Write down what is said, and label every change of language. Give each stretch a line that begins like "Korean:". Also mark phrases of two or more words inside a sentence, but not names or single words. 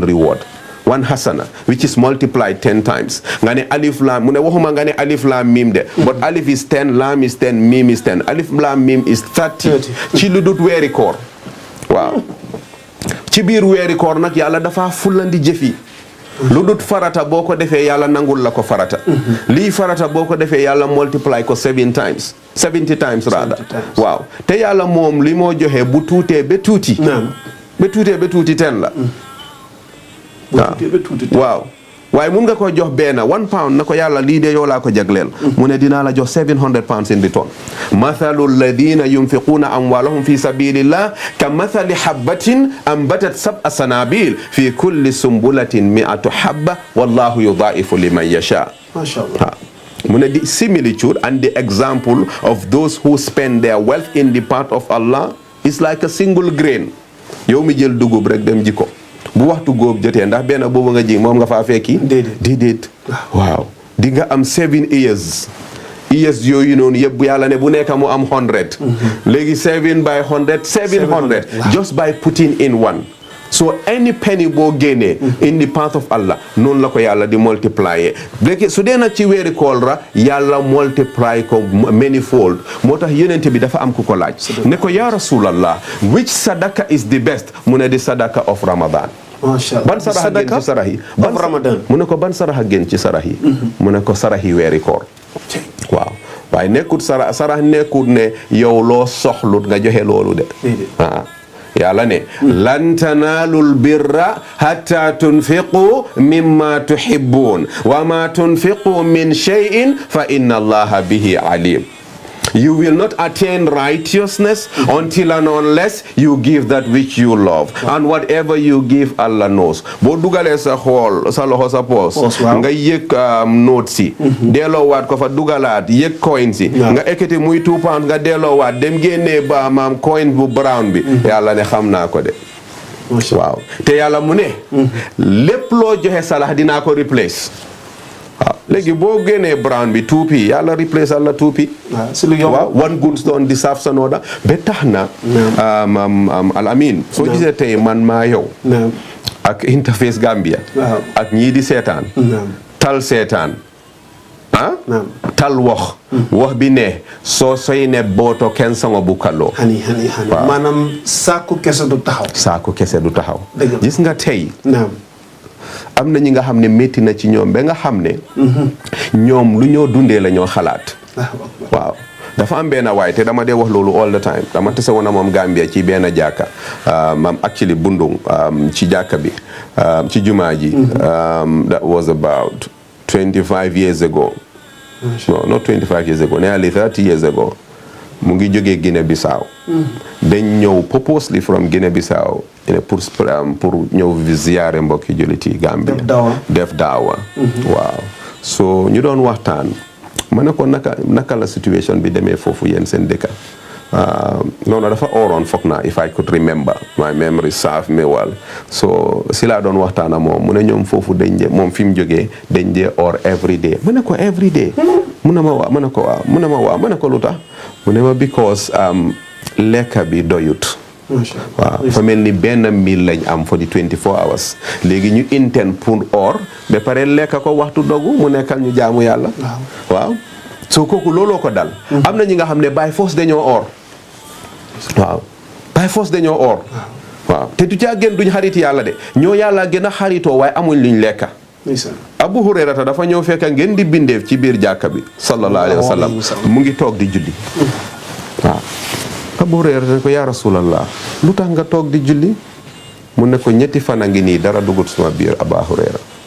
English: reward 1 hasana which is multiplied 10 times
Wolof: nga ne alif lam mu ne waxuma nga ne alif lam mim de
English: but alif is 10 lam is 10 mim is 10 alif lam mim is 30
Wolof: ci lu dut weeri koor waaw ci biir weeri koor nag yàlla dafa fulandi jëfi lu dut farata boo ko defee yàlla nangul la ko farata lii farata boo ko defee yàlla multiply ko
English: 70 times rather
Wolof: waaw te yàlla moom li moo joxe bu tuutee ba tuuti 10 la waaw waaye mun nga ko jox benn 1 pound na ko yàlla lii de yow laa ko jagleel mu ne dinaa la jox
English: 700 pounds in return
Arabic: مَثَلُ الَّذِينَ يُنْفِقُونَ أَمْوَالَهُمْ فِي سَبِيلِ اللَّهِ كَمَثَلِ حَبَّةٍ أَنْبَتَتْ سَبْعَ سَنَابِلَ فِي كُلِّ سُنْبُلَةٍ مِائَةُ حَبَّةٍ وَاللَّهُ يُضَاعِفُ لِمَنْ يَشَاءُ
Wolof: mashallah mu ne the
English: similitude and the example of those who spend their wealth in the path of Allah is like a single grain
Wolof: yow mi jël dugub rek dem ji ko bu waxtu góob jotee ndax benn boobu nga ji moom nga faa fekki déedéet waaw di nga am 7 years yooyu noonu yëpp bu yàlla ne bu nekk mu am 100 léegi 7 by 100 700
English: just by putting in one so any penny
Wolof: boo génnee
English: in the path of Allah
Wolof: noonu la ko yàlla di multiplier léegi su dee nag ci weeri koor la yàlla multiply ko manifold moo tax yonent bi dafa am ku ko laaj ne ko
Arabic: يا رسول الله
English: which sadaka is the best
Wolof: mu ne di
English: sadaka of Ramadan
Wolof: ban saraxa gën ci sarax yi mu ne ko ban saraxa gën ci sarax yi mu ne ko sarax yi weeri koor waaw waaye nekkut sarax nekkut ne yow loo soxlut nga joxe loolu de yàlla ne
Arabic: لَنْ تَنَالُوا الْبِرَّ حَتَّى تُنْفِقُوا مِمَّا تُحِبُّونَ وَمَا تُنْفِقُوا مِنْ شَيْءٍ فَإِنَّ اللَّهَ بِهِ عَلِيمٌ
English: you will not attain righteousness until and unless you give that which you love and whatever you give Allah knows
Wolof: boo dugalee sa xool sa loxo sa poos nga yëg note si delloowaat ko fa dugalaat yëg coin si nga ekkati muy 2 pounds nga delloowaat dem génnee ba maam coin bu brown bi yàlla ne xam naa ko de waaw te yàlla mu ne lépp loo joxe salax dinaa ko replace waaw léegi boo génnee brown bi 2p yàlla replace Allah 2p waaw
English: one good stone deserves another
Wolof: ba tax na al amin soo gisee tey man maa yow ak Interface Gambia waaw ak ñii di seetaan naam tal seetaan naam tal wax bi ne soo soy ne booto kenn sango bu kaloo hani maanaam saaku kese du taxaw dëgg la. gis nga tey naam am na ñi nga xam ne métti na ci ñoom ba nga xam ne ñoom lu ñoo dundee la ñoo xalaat waaw dafa am benn waay te dama dee wax loolu
English: all the time
Wolof: dama tase woon na moom Gambia ci benn jàkka mam actually Bundung ci jàkka bi ci jumaa ji
English: that was about 25 years ago
Wolof: no not 25 years ago nearly 30 years ago mu ngi jógee Guinea Bissau dañ ñëw
English: purposely from Guinea Bissau
Wolof: pour ñëw ziyaare mbokki julliti Gambia def daawa waaw so ñu doon waxtaan ma ne ko naka la situation bi demee foofu yéen seen dëkka noonu dafa ooroon foog naa
English: if I could remember my memory serve me well
Wolof: so si laa doon waxtaan ak moom mu ne ñoom foofu dañ dee moom fi mu jógee dañ dee or
English: every day
Wolof: mu ne ko
English: every day
Wolof: mu ne ma waaw mu ne ko waaw mu ne ma waaw mu ne ko lu tax mu ne ma because lekka bi doyut waaw dafa mel ni benn mil lañ am
English: for the 24 hours
Wolof: léegi ñu intend pour or ba pare lekka ko waxtu dogu mu nekkal ñu jaamu yàlla waaw so kooku looloo ko dal am na ñi nga xam ne
English: by force
Wolof: dañoo or waaw
English: by force
Wolof: dañoo or waaw te du caa gën duñ xariti yàlla de ñoo yàlla gën a xaritoo waaye amuñ luñ lekka Abu Hurayrata dafa ñëw fekk ngeen di bindeef ci biir jàkka bi
Arabic: صلى الله عليه وسلم
Wolof: mu ngi toog di julli waaw Abu Hurayrata ne ko
Arabic: يا رسول الله
Wolof: lu tax nga toog di julli mu ne ko ñetti fan a ngi nii dara dugut suma biir Abu Hurayra